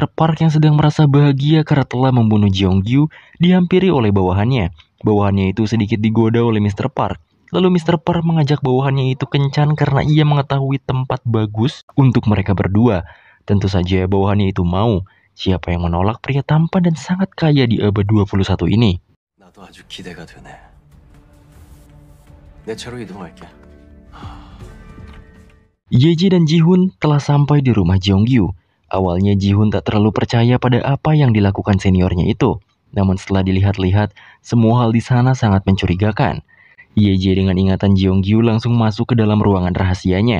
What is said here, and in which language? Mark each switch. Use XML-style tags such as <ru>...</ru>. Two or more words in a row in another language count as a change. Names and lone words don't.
<id>Park yang sedang merasa bahagia karena telah membunuh Jeongyu dihampiri oleh bawahannya. Bawahannya itu sedikit digoda oleh Mr. Park. Lalu Mr. Park mengajak bawahannya itu kencan karena ia mengetahui tempat bagus untuk mereka berdua. Tentu saja bawahannya itu mau. Siapa yang menolak pria tampan dan sangat kaya di abad 21 ini?</id> <ko>나도 아주 기대가 되네. 내 차로 이동할게.</ko> <id>Yeji dan Ji-hoon telah sampai di rumah Jeongyu. Awalnya Ji-hoon tak terlalu percaya pada apa yang dilakukan seniornya itu. Namun setelah dilihat-lihat, semua hal di sana sangat mencurigakan. Yeji dengan ingatan Jeongyu langsung masuk ke dalam ruangan rahasianya.</id>